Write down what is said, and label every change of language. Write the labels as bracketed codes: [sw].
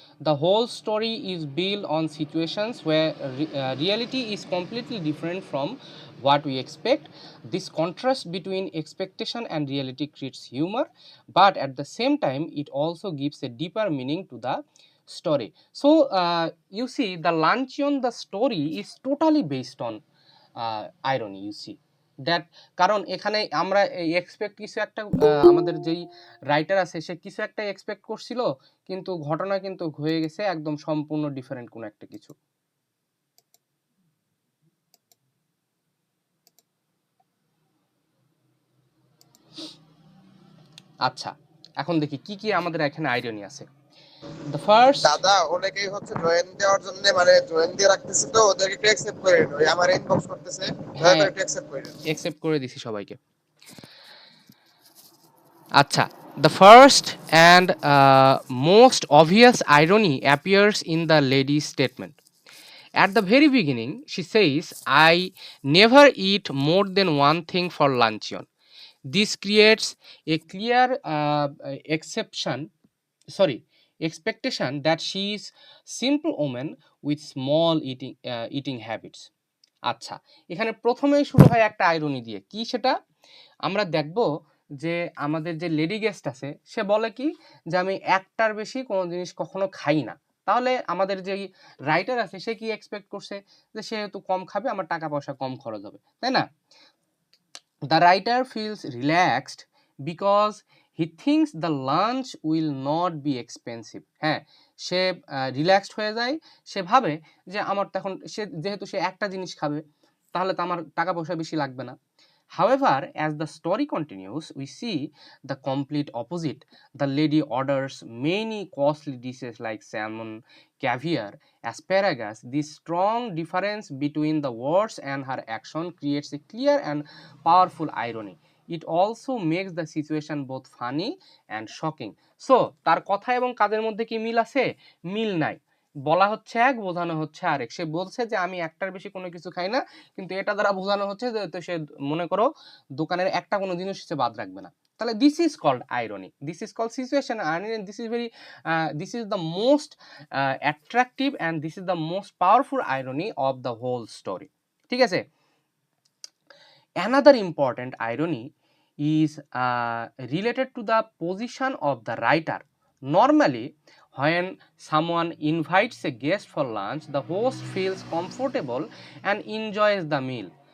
[en] The whole story is built on situations where reality is completely different from what we expect. This contrast between expectation and reality creates humor, but at the same time, it also gives a deeper meaning to the story. So, you see, the Lanchion, the story is totally based on irony, you see. [bn] That, কারণ এখানে আমরা expect কিছু একটা, আমাদের যেই writer আছে সে কিছু একটা এক্সপেক্ট করছিল, কিন্তু ঘটনা কিন্তু হয়ে গেছে একদম সম্পূর্ণ ডিফারেন্ট কোন একটা কিছু। আচ্ছা, এখন দেখি কি কি আমাদের এখানে আইরনি আছে। [en] the first, [bn] দাদা অনেকেই হচ্ছে জয়েন দেওয়ার জন্য মানে জয়েন দিয়ে রাখতেছে, তো ওদেরকে একটু অ্যাকসেপ্ট করে নিন। ওই আমার ইনবক্স করতেছে, দয়া হ্যাঁ করে একটু অ্যাকসেপ্ট করে নিন। অ্যাকসেপ্ট করে দিছি সবাইকে। আচ্ছা, [en] the first and most obvious irony appears in the lady's statement. At the very beginning, she says, I never eat more than one thing for luncheon. This creates a clear exception, sorry, expectation that she is simple woman with small eating habits. [bn] আচ্ছা, এখানে প্রথমেই শুরু হয় একটা irony দিয়ে। কি সেটা আমরা দেখব, যে আমাদের যে লেডি গেস্ট আছে সে বলে কি, যে আমি একটার বেশি কোনো জিনিস কখনো খাই না। তাহলে আমাদের যেই রাইটার আছে সে কি এক্সপেক্ট করছে, যে সেহেতু কম খাবে, আমার টাকা পয়সা কম খরচ হবে, তাই না? [en] The writer feels relaxed because he thinks the lunch will not be expensive. [bn] হ্যাঁ, সে রিল্যাক্সড হয়ে যায়, সে ভাবে যে আমার তখন যেহেতু সে একটা জিনিস খাবে, তাহলে তো আমার টাকা পয়সা বেশি লাগবে না। [en] However, as the story continues, we see the complete opposite. The lady orders many costly dishes like salmon, caviar, asparagus. This strong difference between the words and her action creates a clear and powerful irony. It also makes the situation both funny and shocking. [bn] So, তার কথা এবং কাজের মধ্যে কি মিল আছে? মিল নাই। বলা হচ্ছে এক, বোঝানো হচ্ছে আরেক। সে বলছে যে আমি একটার বেশি কোনো কিছু খাই না, কিন্তু এটা দ্বারা বোঝানো হচ্ছে যে তো সে মনে করো দোকানের একটা কোনো জিনিস সে বাদ রাখবে না। [en] তাহলে this is called irony, this is called situation irony, this is very, this is the most attractive and this is the most powerful irony of the whole story. [bn] ঠিক আছে? [en] Another important irony is related to the position of the writer. Normally, when someone invites a guest for lunch, the host feels comfortable and enjoys the meal.